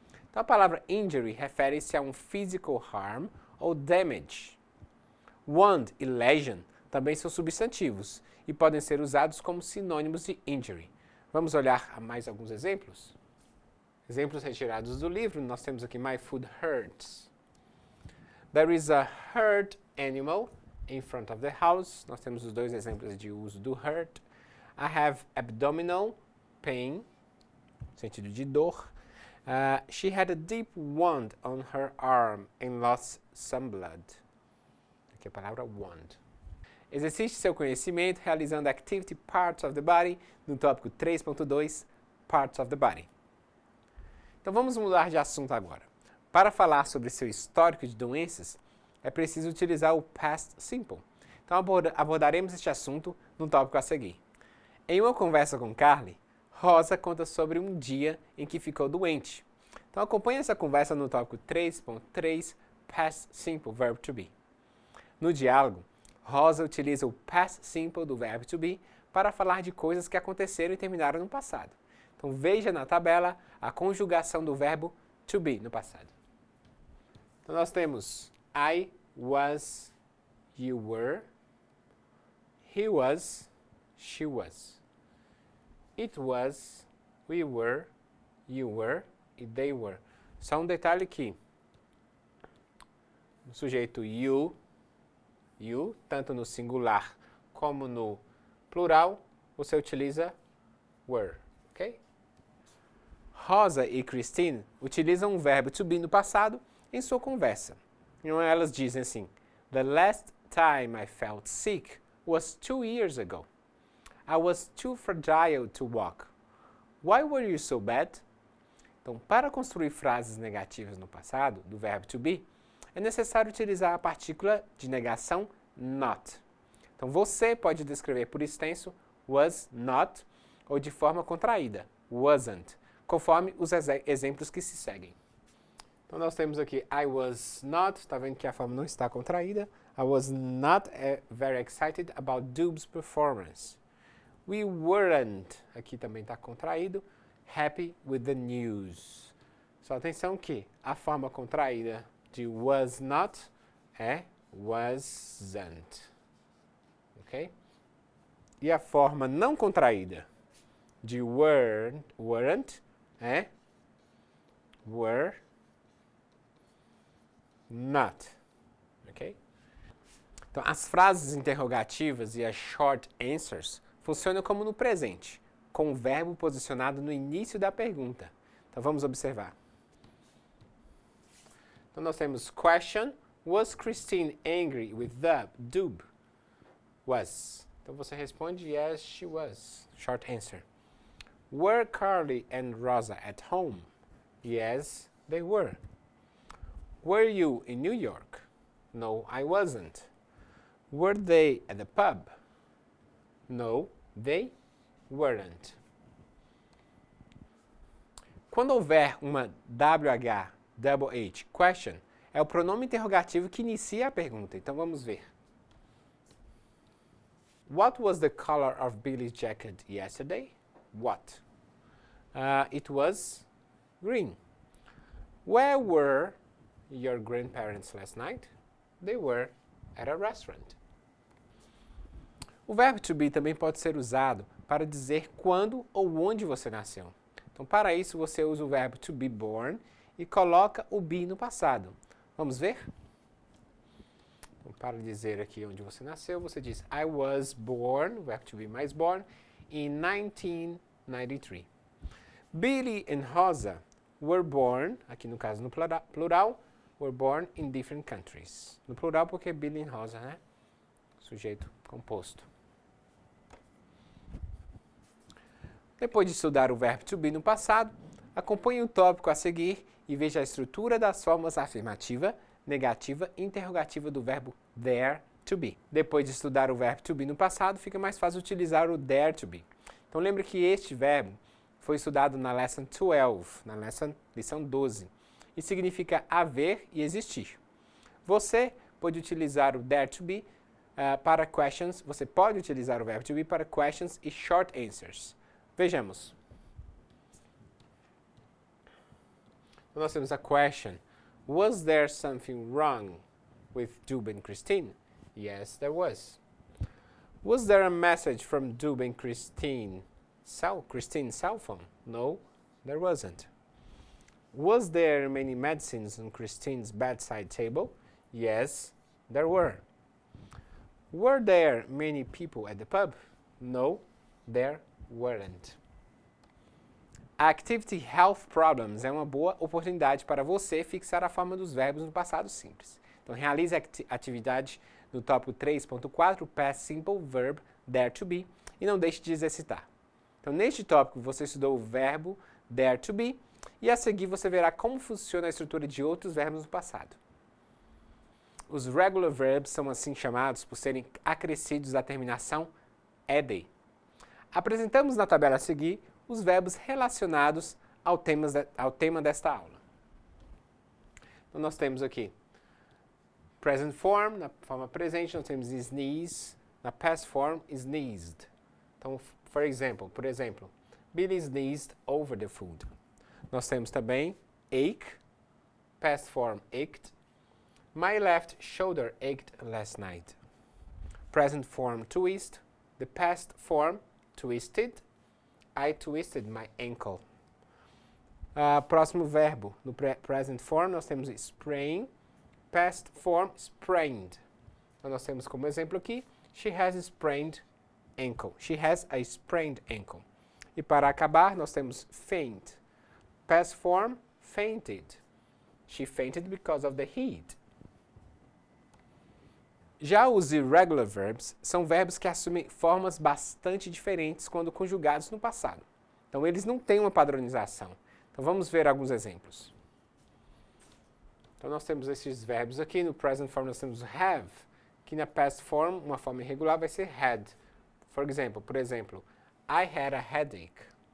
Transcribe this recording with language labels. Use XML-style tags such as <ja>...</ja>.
<pt>Então, a palavra injury refere-se a um</pt> <en>physical harm</en> <pt>ou damage. Wound e lesion também são substantivos e podem ser usados como sinônimos de injury. Vamos olhar a mais alguns exemplos? Exemplos retirados do livro, nós temos aqui</pt> <en>My food hurts. There is a hurt animal in front of the house.</en> <pt>Nós temos os dois exemplos de uso do hurt.</pt> <en>I have abdominal pain,</en> <pt>sentido de dor.</pt> <en>She had a deep wound on her arm and lost some blood.</en> <pt>Aqui a palavra wound. Exercite seu conhecimento realizando Activity Parts of the Body no tópico 3.2, Parts of the Body. Então vamos mudar de assunto agora. Para falar sobre seu histórico de doenças, é preciso utilizar o Past Simple. Então abordaremos este assunto no tópico a seguir. Em uma conversa com Carly, Rosa conta sobre um dia em que ficou doente. Então acompanhe essa conversa no tópico 3.3, Past Simple, Verb to Be. No diálogo, Rosa utiliza o Past Simple do Verb to Be para falar de coisas que aconteceram e terminaram no passado. Então veja na tabela a conjugação do verbo to be no passado. Então nós temos</pt> <en>I was, you were, he was, she was. It was, we were, you were e they were.</en> <pt>Só um detalhe aqui. O sujeito you, tanto no singular como no plural, você utiliza were, ok? Rosa e Christine utilizam o verbo to be no passado em sua conversa. Então elas dizem assim:</pt> <en>The last time I felt sick was 2 years ago. I was too fragile to walk. Why were you so bad?</en> <pt>Então, para construir frases negativas no passado, do verbo to be, é necessário utilizar a partícula de negação not. Então, você pode descrever por extenso was not ou de forma contraída, wasn't, conforme os exemplos que se seguem. Então, nós temos aqui</pt> <en>I was not,</en> <pt>está vendo que a forma não está contraída.</pt> <en>I was not very excited about Dub's performance. We weren't,</en> <pt>aqui também está contraído,</pt> <en>happy with the news.</en> <pt>Só atenção que a forma contraída de was not é wasn't. Ok? E a forma não contraída de weren't é were not. Ok? Então, as frases interrogativas e as short answers funcionam como no presente, com o verbo posicionado no início da pergunta. Então, vamos observar. Então, nós temos</pt> <en>question. Was Christine angry with Dub? Was.</en> <pt>Então, você responde</pt> <en>yes, she was. Short answer. Were Carly and Rosa at home? Yes, they were. Were you in New York? No, I wasn't. Were they at the pub? No, they weren't.</en> <pt>Quando houver uma WH, question, é o pronome interrogativo que inicia a pergunta. Então vamos ver.</pt> <en>What was the color of Billy's jacket yesterday? What? It was green. Where were your grandparents last night? They were at a restaurant.</en> <pt>O verbo to be também pode ser usado para dizer quando ou onde você nasceu. Então, para isso, você usa o verbo to be born e coloca o be no passado. Vamos ver? Então, para dizer aqui onde você nasceu, você diz</pt> <en>I was born,</en> <pt>o verbo to be mais born, in 1993.</pt> <en>Billy and Rosa were born,</en> <pt>aqui no caso no plural,</pt> <en>were born in different countries.</en> <pt>No plural porque Billy and Rosa, né? Sujeito composto. Depois de estudar o verbo to be no passado, acompanhe o tópico a seguir e veja a estrutura das formas afirmativa, negativa e interrogativa do verbo there to be. Depois de estudar o verbo to be no passado, fica mais fácil utilizar o there to be. Então lembre que este verbo foi estudado na Lesson 12, na lição 12, e significa haver e existir. Você pode utilizar o there to be para questions, você pode utilizar o verbo to be para questions e short answers. Vejamos. Então, nós temos a question.</pt> <en>Was there something wrong with Dub and Christine? Yes, there was. Was there a message from Dub and Christine's cell phone? No, there wasn't. Was there many medicines on Christine's bedside table? Yes, there were. Were there many people at the pub? No, there weren't.</en> <pt>Activity Health Problems é uma boa oportunidade para você fixar a forma dos verbos no passado simples. Então, realize a atividade no tópico 3.4, Past Simple Verb, There to Be, e não deixe de exercitar. Então, neste tópico, você estudou o verbo There to Be, e a seguir você verá como funciona a estrutura de outros verbos no passado. Os regular verbs são assim chamados por serem acrescidos à terminação ed. Apresentamos na tabela a seguir os verbos relacionados ao tema desta aula. Então, nós temos aqui present form, na forma presente, nós temos sneeze, na past form, sneezed. Então, por exemplo,</pt> <en>Billy sneezed over the food.</en> <pt>Nós temos também ache, past form ached.</pt> <en>My left shoulder ached last night. Present form twist, the past form twisted. I twisted my ankle.</en> <pt>Próximo verbo,</pt> <en>no present form nós temos sprain, past form sprained.</en> <pt>Então nós temos como exemplo aqui,</pt> <en>she has a sprained ankle. She has a sprained ankle.</en> <pt>E para acabar nós temos faint.</pt> <en>Past form fainted. She fainted because of the heat.</en> <pt>Já os irregular verbs são verbos que assumem formas bastante diferentes quando conjugados no passado. Então, eles não têm uma padronização. Então, vamos ver alguns exemplos. Então, nós temos esses verbos aqui. No present form, nós temos have, que na past form, uma forma irregular, vai ser had. Por exemplo,</pt> <en>I had a headache.</en>